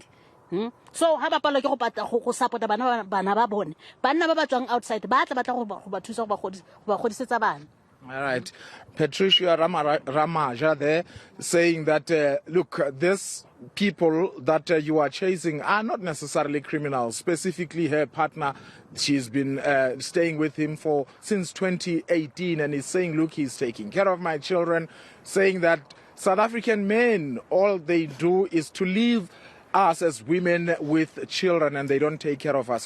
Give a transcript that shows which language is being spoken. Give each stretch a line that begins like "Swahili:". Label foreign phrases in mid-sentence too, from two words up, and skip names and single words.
Tswana: So ha ba palo ke go pata go support bana ba bone banna ba ba tswang outside ba tla go ba thusa go ba godisetsa bana.
English: All right. Patricia Ramaja there saying that, look, these people that you are chasing are not necessarily criminals. Specifically, her partner, she's been staying with him since 2018 and is saying, look, he's taking care of my children, saying that South African men, all they do is to leave us as women with children and they don't take care of us.